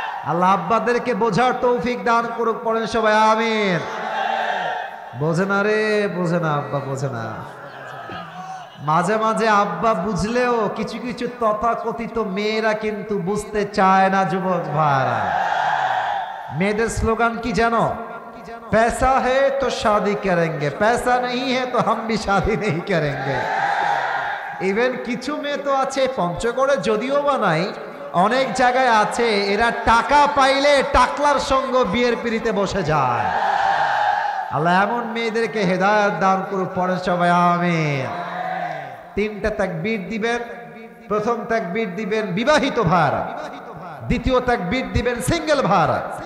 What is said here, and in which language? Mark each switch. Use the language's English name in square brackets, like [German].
[Bangla] আল্লাহ আব্বাদেরকে বোঝার তৌফিক দান করুক। পড়েন সবাই আমিন। বোঝে না রে, বোঝে না আব্বা, বোঝে না। মাঝে মাঝে আব্বা বুঝলেও কিছু কিছু তথাকথিত মেয়েরা কিন্তু বুঝতে চায় না যুবক ভাইরা। মেয়েদের স্লোগান কি জানো? [Hindi] पैसा है तो शादी करेंगे, पैसा नहीं है तो हम भी शादी नहीं करेंगे। [Bangla] ইভেন কিছু মেয়ে তো আছে পঞ্চগড়ে, যদিও বা নাই, অনেক জায়গায় আছে, এরা টাকা পাইলে টাকলার সঙ্গ বিয়ের পিড়িতে বসে যায়। আল্লাহ এমন মেয়েদেরকে হেদায়েত দান করুক। পড়ে সবাই আমিন। 3টা তাকবীর দিবেন। প্রথম তাকবীর দিবেন বিবাহিত ভাইরা, দ্বিতীয় তাকবীর দিবেন সিঙ্গেল ভাইরা।